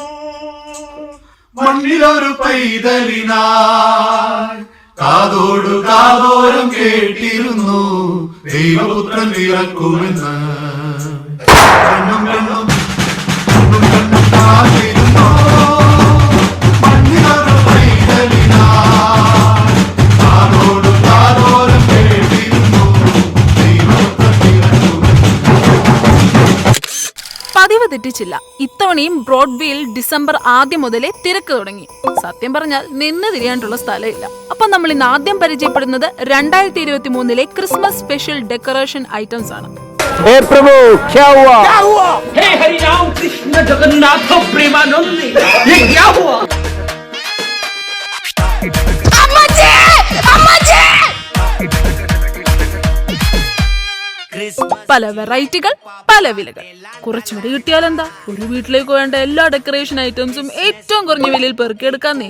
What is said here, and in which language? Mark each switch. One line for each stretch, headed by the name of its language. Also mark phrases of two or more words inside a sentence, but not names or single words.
Malayalam: മണ്ണിലൊരു പൈതലിനായി കാതോടു കാതോരം കേട്ടിരുന്നു ദൈവപുത്രൻ പിറക്കുമെന്ന് കണ്ണും കണ്ണും കണ്ണും കണ്ണും കാത്തിരുന്നു മണ്ണിലൊരു പൈതലിനായി കാതോടു കാതോരം കേട്ടിരുന്നു ദൈവപുത്രൻ പിറക്കുമെന്ന്. പതിവ് തെറ്റിച്ചില്ല. ഇത്തവണയും ബ്രോഡ്വേയിൽ ഡിസംബർ ആദ്യം മുതലേ തിരക്ക് തുടങ്ങി. സത്യം പറഞ്ഞാൽ നിന്ന് തിരിയാനുള്ള സ്ഥലമില്ല. അപ്പൊ നമ്മൾ ഇന്ന് ആദ്യം പരിചയപ്പെടുന്നത് 2023
English: Christmas special decoration items
Malayalam: ആണ്.
Hindi: हे प्रभु क्या हुआ? हे हरि राम कृष्ण जगन्नाथ प्रेमानंद ये क्या हुआ?
Malayalam: പല വെറൈറ്റികൾ, പല വിലകൾ. കുറച്ചുകൂടി കിട്ടിയാലെന്താ, ഒരു വീട്ടിലേക്ക് വേണ്ട എല്ലാ
English: decoration items
Malayalam: ഏറ്റവും കുറഞ്ഞ വിലയിൽ പെറുക്കിയെടുക്കാന്നേ.